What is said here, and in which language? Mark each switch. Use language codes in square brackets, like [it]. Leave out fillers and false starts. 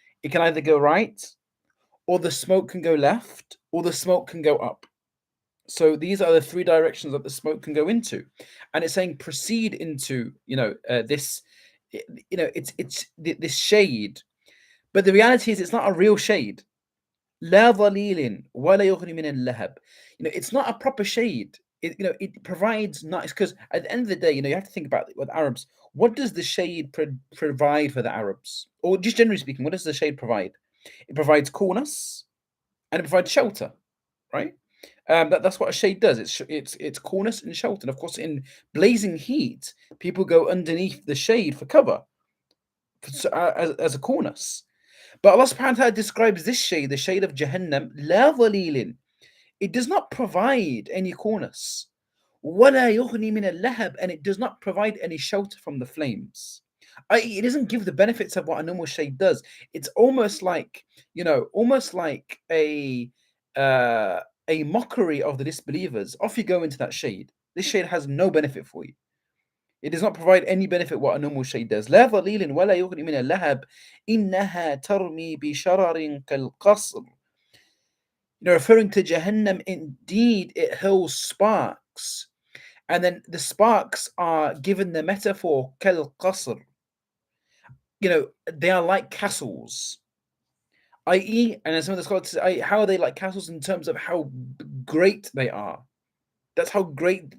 [en] It can either go right, or the smoke can go left, or the smoke can go up. So these are the 3 directions that the smoke can go into, and it's saying proceed into this, it's this shade. But the reality is, it's not a real shade. [ar] لا ظليل ولا يغني من اللهب. [en] It's not a proper shade. It provides nice, because at the end of the day, you have to think about it with Arabs. What does the shade provide for the Arabs? Or just generally speaking, what does the shade provide? It provides coolness and it provides shelter, right? That's what a shade does. It's coolness and shelter. And of course, in blazing heat, people go underneath the shade for cover, as a coolness. But Allah subhanahu wa ta'ala describes this shade, the shade of Jahannam, [ar] la dhalilin. [en] It does not provide any coolness. [ar] وَلَا يُغْنِي مِنَ اللَّهَبِ, [en] and it does not provide any shelter from the flames. It doesn't give the benefits of what a normal shade does. It's almost like, a mockery of the disbelievers. Off you go into that shade. This shade has no benefit for you. It does not provide any benefit what a normal shade does. [ar] لا ظليل ولا يغني من اللهب إنها ترمي بشرر كالقصر. [en] Referring to Jahannam, indeed it hurls sparks. And then the sparks are given the metaphor kal qasr. They are like castles, i.e., and some of the scholars say, how are they like castles in terms of how great they are? That's how great.